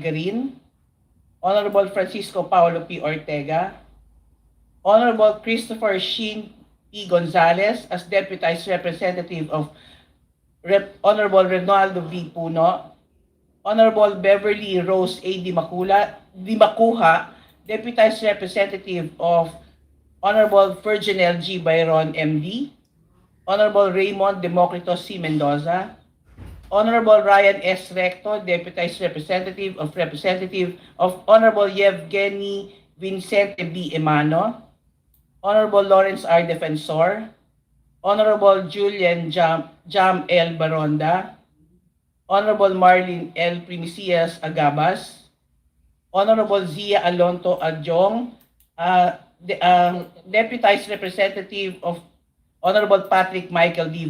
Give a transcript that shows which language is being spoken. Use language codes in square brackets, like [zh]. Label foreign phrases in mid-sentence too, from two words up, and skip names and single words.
[en] Garin, Honorable Francisco Paulo P. Ortega, Honorable Christopher Shin P. Gonzalez as Deputized Representative of Honorable Ronaldo V. Puno, Honorable Beverly Rose A. Dimacuha, Deputized Representative of Honorable Virginel G. Byron, MD, Honorable Raymond Democrito C. Mendoza, Honorable Ryan S. Recto, Deputized Representative of Honorable Yevgeny Vincente B. Emano, Honorable Lawrence R. Defensor, Honorable Julian Jam L. Baronda, Honorable Marlene L. Primicias Agabas, Honorable Zia Alonto Adjong, Deputized Representative of Honorable Patrick Michael D.